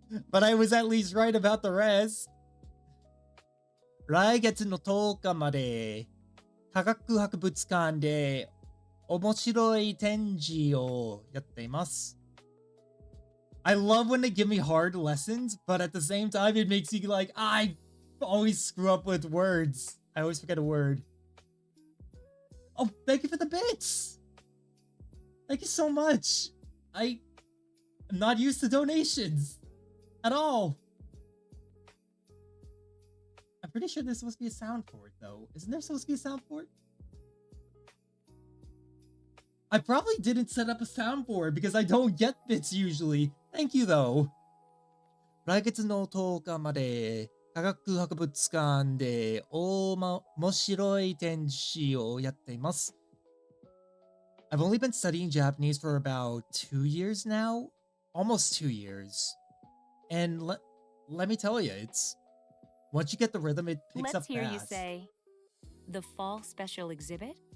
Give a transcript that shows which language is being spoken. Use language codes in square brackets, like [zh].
[en] But I was at least right about the rest. [ja] 来月の10日まで科学博物館で面白い展示をやっています。 [en] I love when they give me hard lessons, but at the same time it makes you like, I always screw up with words. I always forget a word. Oh, thank you for the bits. Thank you so much. I'm not used to donations at all. I'm pretty sure there's supposed to be a sound for it, though. Isn't there supposed to be a sound for it? I probably didn't set up a soundboard because I don't get bits usually. Thank you, though. [ja] 来月の10日まで科学博物館で面白い展示をやっています。 [en] I've only been studying Japanese for about 2 years now. Almost 2 years. And let me tell you, it's once you get the rhythm, it picks up Let's hear fast. you say, the fall special exhibit?